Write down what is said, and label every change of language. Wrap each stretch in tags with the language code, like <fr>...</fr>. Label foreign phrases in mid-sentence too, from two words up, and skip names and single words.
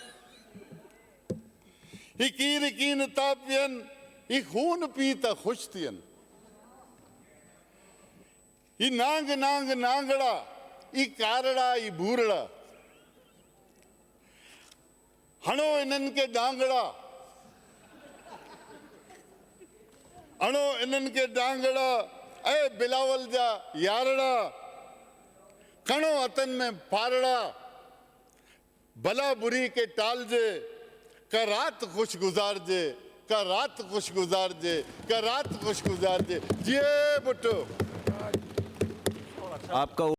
<sd>ही कीर कीन था पियनि, ही खून पी त ख़ुशि थियनि, ही नांग नांग नांगड़ा, ई कारड़ा ई भूरड़ा, हणो इन्हनि खे डांगड़ा, हणो इन्हनि खे डांगड़ा, ऐं बिलावल जा यारड़ा, खणो हथनि में फारड़ा, भला बुरी के टालजे, का रात खुश गुजारजे, का रात खुश गुजारजे, का रात खुश गुजारजे। जिए भुट्टो।</sd> <ur>आपका</ur>